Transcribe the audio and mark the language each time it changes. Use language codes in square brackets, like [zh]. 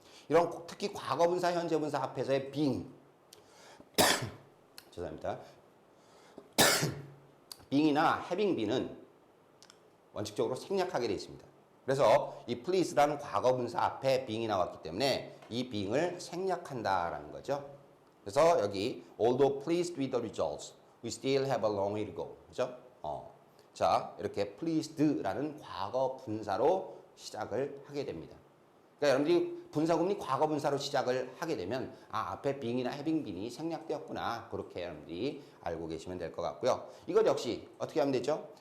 [ko] 이런 특히 과거분사, 현재분사 앞에서의 being 죄송합니다. being이나 having been은 원칙적으로 생략하게 되어 있습니다. 그래서 이 please라는 과거분사 앞에 being이 나왔기 때문에 이 being을 생략한다라는 거죠. 그래서 여기 [en] although pleased with the results, we still have a long way to go. [ko] 그죠? 자, 이렇게 pleased라는 과거 분사로 시작을 하게 됩니다. 그러니까 여러분들이 분사구문이 과거 분사로 시작을 하게 되면 앞에 being이나 having been이 생략되었구나. 그렇게 여러분들이 알고 계시면 될 것 같고요. 이것 역시 어떻게 하면 되죠?